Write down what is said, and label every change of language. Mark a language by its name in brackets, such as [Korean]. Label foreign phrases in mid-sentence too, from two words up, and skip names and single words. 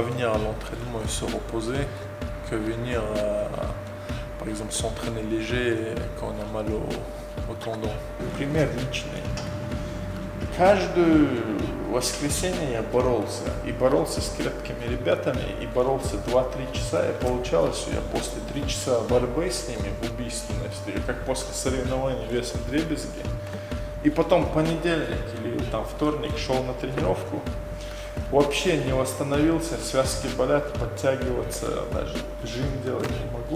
[French] venir à l'entraînement et se reposer que venir, par exemple, s'entraîner léger quand on a mal au tendon. [Russian] Пример личный. Каждое воскресенье я боролся с крепкими ребятами, и боролся 2-3 часа, и получалось, что я после 3 часа борьбы с ними, убийственности, как после соревнований весом вдребезги, и потом понедельник или там вторник шел на тренировку, вообще не восстановился, связки болят, подтягиваться, даже жим делать не могу.